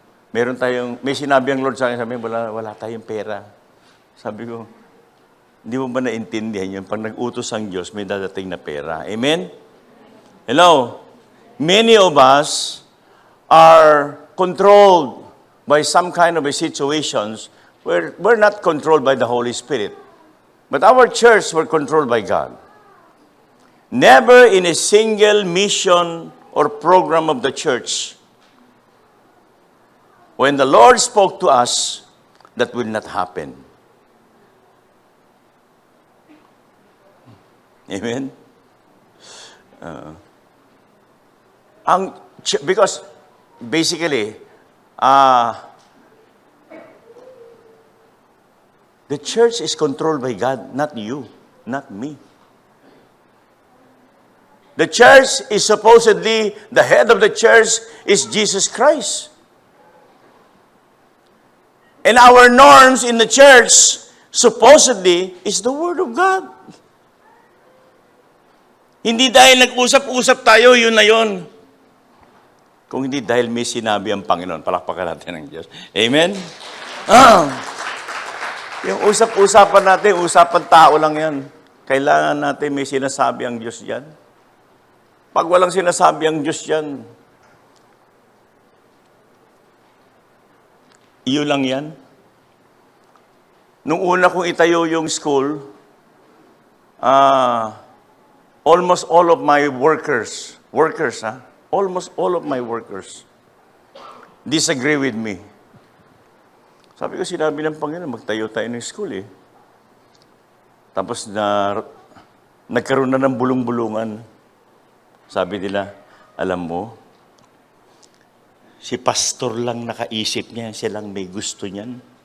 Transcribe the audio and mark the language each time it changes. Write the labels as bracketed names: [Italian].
[Filipino] may sinabi ang Lord sa akin, sabi, wala tayong pera. Sabi ko, hindi mo ba naintindihan yun? Pag nag-utos ang Diyos, may dadating na pera. Amen? Hello? [English] Many of us are controlled by some kind of a situations where we're not controlled by the Holy Spirit. But our church were controlled by God. Never in a single mission or program of the church, when the Lord spoke to us, that will not happen. Amen? Because basically, the church is controlled by God, not you, not me. The church is supposedly, the head of the church is Jesus Christ. And our norms in the church, supposedly, is the Word of God. [Filipino] Hindi dahil nag-usap-usap tayo, yun na yun. Kung hindi dahil may sinabi ang Panginoon, palakpakan natin ng Diyos. Amen? Yung usap-usapan natin, usapan tao lang yan. Kailangan natin may sinasabi ang Diyos yan. Pag walang sinasabi ang Diyos yan, iyo lang yan. Nung una kong itayo yung school, [English] almost all of my workers, almost all of my workers disagree with me. [Filipino] Sabi ko, sinabi ng Panginoon, magtayo tayo ng school eh. Tapos nagkaroon na ng bulong-bulungan. Sabi nila, alam mo, si pastor lang nakaisip niya, siya lang may gusto niyan.